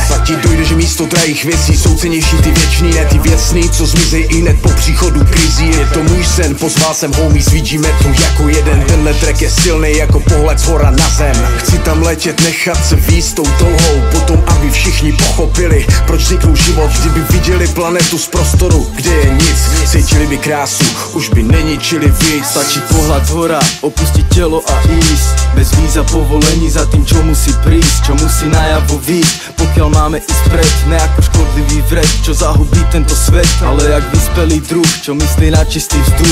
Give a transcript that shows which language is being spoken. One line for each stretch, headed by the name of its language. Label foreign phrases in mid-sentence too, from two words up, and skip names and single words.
Czech: Pak ti dojde, že místo drahých věcí jsou cennější ty věčný, ne ty věcný, co zmizej i hned po příchodu krizí. Je to můj sen, pozval jsem homies, vidíme tu jako jeden, tenhle track je silnej jako pohled zhora na zem. Chci tam letět, nechat se víc tou touhou, potom aby všichni pochopili, proč vzniknul život, kdyby viděli planetu z prostoru, kde je nic, cítili by krásu, už by neničili víc.
Slovak: Stačí pohľad zhora, opustiť telo a ísť, bez víza povolení za tým, čo musí prísť, čo musí najavo výjsť. Pokiaľ máme ísť pred, ne ako škodlivý vred, čo zahubí tento svet, ale jak vyspelý druh, čo myslí na čistý vzduch.